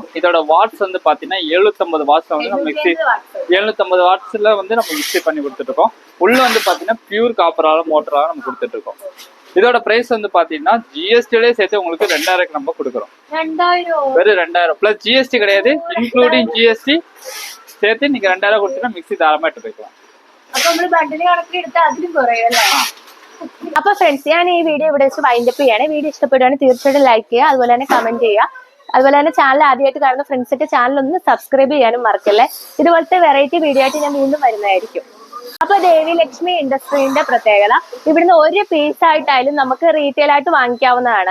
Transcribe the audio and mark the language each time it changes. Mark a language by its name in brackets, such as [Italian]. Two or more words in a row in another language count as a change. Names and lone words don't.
[Tamil] இதோட வாட்ஸ் வந்து பாத்தீங்கன்னா 750 வாட்ஸ்ல வந்து நம்ம மிக்சி 750 வாட்ஸ்ல வந்து நம்ம மிக்சி பண்ணி கொடுத்துட்டு இருக்கோம். உள்ள வந்து பாத்தீங்கன்னா [English] pure copper [Tamil] மோட்டரால நம்ம கொடுத்துட்டு இருக்கோம். இதோட பிரைஸ் வந்து பாத்தீங்கன்னா ஜிஎஸ்டிலே சேர்த்து உங்களுக்கு 2000 நம்ம கொடுக்குறோம். வெறும் 2000 [English] plus GST [Tamil] கிடையாது, [English] including GST [Tamil] சேர்த்து நீங்க 2000 கொடுத்தீங்கன்னா மிக்சி தாராளமா எடுத்து போய்க்கலாம். [Malayalam] അപ്പൊ ഫ്രണ്ട്സ് ഞാൻ ഈ വീഡിയോ ഇവിടെ വെച്ച് വൈൻഡപ്പ് ചെയ്യാണ്. വീഡിയോ ഇഷ്ടപ്പെടുകയാണെങ്കിൽ തീർച്ചയായിട്ടും ലൈക്ക് ചെയ്യുക, അതുപോലെ തന്നെ കമന്റ് ചെയ്യുക. അതുപോലെ തന്നെ ചാനൽ ആദ്യമായിട്ട് കാണുന്ന ഫ്രണ്ട്സൊക്കെ ചാനൽ ഒന്ന് സബ്സ്ക്രൈബ് ചെയ്യാനും മറക്കല്ലേ. ഇതുപോലത്തെ [English] variety video [Malayalam] ആയിട്ട് ഞാൻ വീണ്ടും വരുന്നതായിരിക്കും. അപ്പൊ ദേവി ലക്ഷ്മി ഇൻഡസ്ട്രീന്റെ പ്രത്യേകത ഇവിടുന്ന് ഒരു പീസ് ആയിട്ടായാലും നമുക്ക് റീറ്റെയിൽ ആയിട്ട് വാങ്ങിക്കാവുന്നതാണ്.